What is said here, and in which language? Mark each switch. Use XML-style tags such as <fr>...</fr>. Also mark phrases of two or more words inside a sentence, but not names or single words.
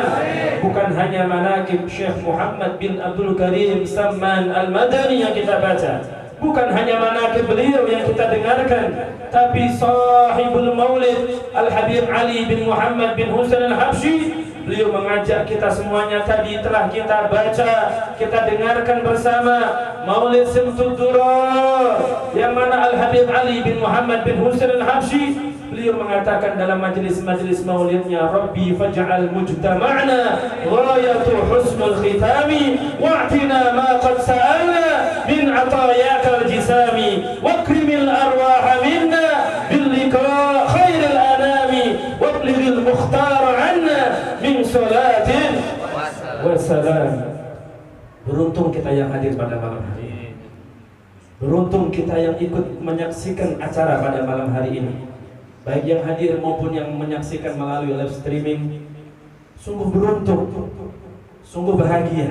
<id>Bukan hanya manaqib Syekh Muhammad bin Abdul Karim Samman Al-Madani yang kita baca, bukan hanya manaqib beliau yang kita dengarkan, tapi sahibul maulid Al-Habib Ali bin Muhammad bin Husain Al-Habshi. Beliau mengajak kita semuanya, tadi telah kita baca, kita dengarkan bersama Maulid Simtud Durar, yang mana Al-Habib Ali bin Muhammad bin Husain Al-Habshi, beliau mengatakan dalam majlis-majlis maulidnya,</id> <ar>رب فاجعل مجتمعنا غاية حسن الختام وأعطنا ما قد سألنا من عطاياك الجسام وأكرم الأرواح منا بلقا خير الأنام وأبلغ المختار عنا من صلاة وسلام.</ar> <id>Beruntung kita yang hadir pada malam hari ini. Beruntung kita yang ikut menyaksikan acara pada malam hari ini, baik yang hadir maupun yang menyaksikan melalui</id> <en>live streaming.</en> <id>Sungguh beruntung, sungguh bahagia.</id>